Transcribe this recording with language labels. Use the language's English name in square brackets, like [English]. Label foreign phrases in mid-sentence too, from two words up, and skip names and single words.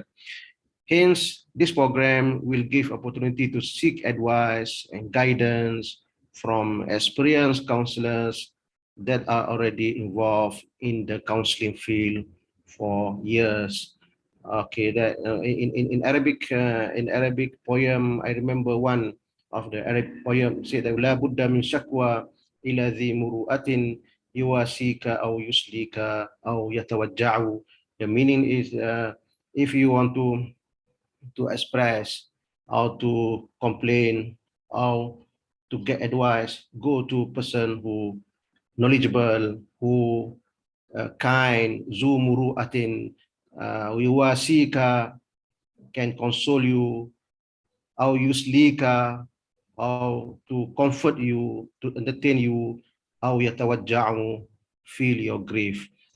[English] Hence, this program will give opportunity to seek advice and guidance from experienced counselors that are already involved in the counseling field for years. Okay, that in Arabic poem, I remember one of the Arabic poem said that [Arabic] لا بد من شكوى إلى ذي مروءة يواسيك أو يسليك أو يتوجع. [English] The meaning is if you want to express or to complain or to get advice, go to person who knowledgeable, who kind, [Arabic] ذي مروءة يواسيك, [English] can console you, or yuslika, or to comfort you, to entertain you, or yatawajja'u, feel your grief.